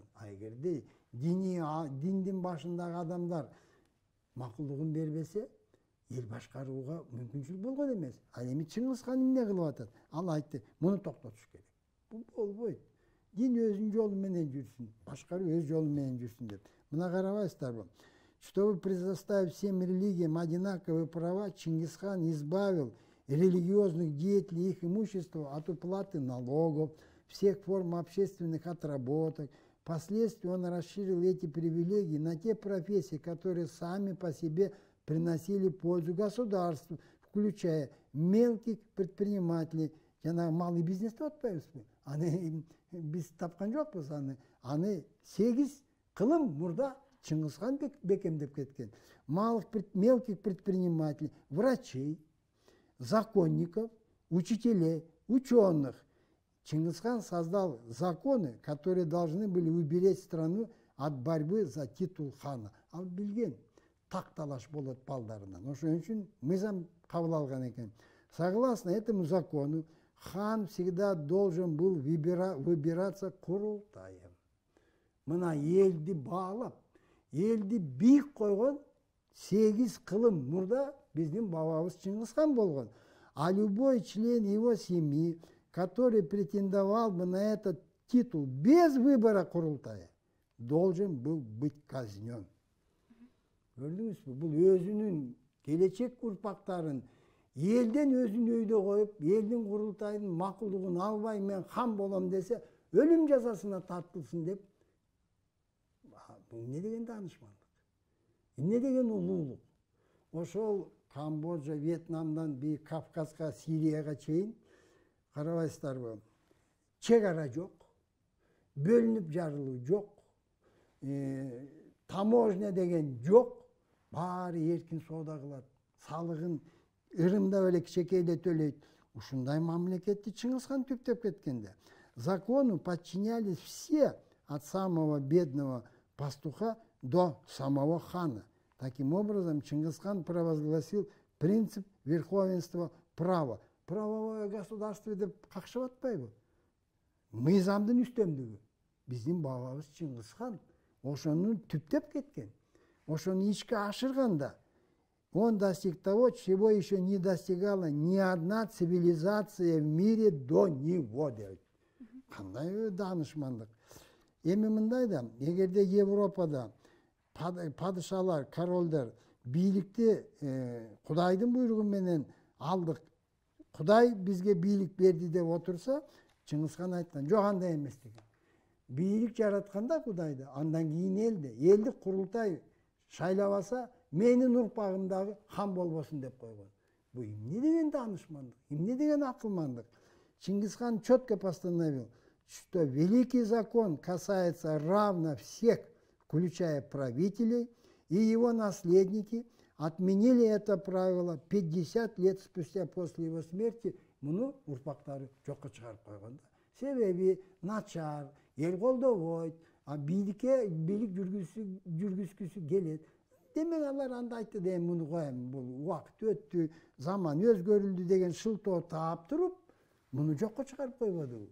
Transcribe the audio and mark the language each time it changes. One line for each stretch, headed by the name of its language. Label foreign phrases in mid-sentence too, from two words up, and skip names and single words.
Kyrgyz: А эгерде диндин башындагы адамдар макулдугун бербесе, эл башкарууга мүмкүнчүлүк болгон эмес. Ал эми Чыңгызхан эмне кылып атат? Ал айтты, муну токтотуш керек. Бул болбойт. Дин өзүнүн жолу менен жүрсүн, башкаруу өз жолу менен жүрсүн деп. Мына карабайсыздарбы?
Russian: Чтобы предоставить всем религиям одинаковые права, Чингисхан избавил религиозных деятелей их имущества от уплаты налогов, всех форм общественных отработок. Впоследствии он расширил эти привилегии на те профессии, которые сами по себе приносили пользу государству, включая мелких предпринимателей. Малый бизнес
Kyrgyz: деп атпайбызбы? Аны биз тапкан жокпуз аны. Аны 8 кылым мурда Чыңгызхан бекемдеп кеткен.
Russian: Мелких предпринимателей, врачей, законников, учителей, ученых. Чингисхан создал законы, которые должны были уберечь страну от борьбы за титул хана.
Kyrgyz: Ал билген такталаш болот балдарынан. Ошон үчүн мыйзам кабыл алган экен.
Russian: Согласно этому закону, хан всегда должен был выбираться курултаем.
Kyrgyz: Мына элди баалап, элди бийик койгон 8 кылым мурда биздин бабабыз Чыңгызхан болгон.
Russian: А любой член его семьи, который претендовал бы на этот титул без выбора курултая, должен был быть казнен.
Kyrgyz: Көрдүңүзбү? Бул өзүнүн келечек урпактарын элден өзүн өйдө коюп, элдин курултайынын макулдугун албай мен хан болом десе, өлүм жазасына тартылсын деп. Бул эмне деген даанышмандык? Эмне деген улуулук? Ошол Камбоджа, Вьетнамдан бир Кавказга, Сирияга чейин карабайсыздарбы? Чек ара жок, бөлүнүп жарылуу жок, таможня деген жок, баары эркин соода кылат, салыгын ырымдап эле кичекейле төлөйт. Ушундай мамлекетти Чыңгызхан түптөп кеткенде.
Russian: Закону подчинялись все, от самого бедного пастуха до самого хана. Таким образом, Чингисхан провозгласил принцип верховенства права. Правовое государство
Kyrgyz: деп какшып атпайбы? Мыйзамдын үстөмдүгү. Биздин бабабыз Чингисхан ошону түптөп кеткен. Ошону ичке ашырганда,
Russian: он достиг того, чего еще не достигала ни одна цивилизация в мире до него.
Kyrgyz: Кандай даанышмандык. Эми мындай да, эгерде Европада падышалар, королдор бийликти Кудайдын буйругу менен алдык, Кудай бизге бийлик берди деп отурса, Чыңгызхан айткан, жок андай эмес деген. Бийлик жаратканда Кудайды, андан кийин элди курултай шайлабаса, менин урпагымдагы хан болбосун деп койгон. Бу эмне деген даанышмандык, эмне деген акылмандык?
Russian: Чингисхан четко постановил, что великий закон касается равно всех, включая правителей, и его наследники отменили это правило 50 лет спустя после его смерти.
Kyrgyz: Муну урпактары жокко чыгарып койгон да. Себеби начар, эл колдобойт, бийлик жүргүзгүсү келет. Демек алар анда айтты да, муну коем, бул убакыт өттү, заман өзгөрүлдү деген шылтоо таап туруп, муну жокко чыгарып койбоду.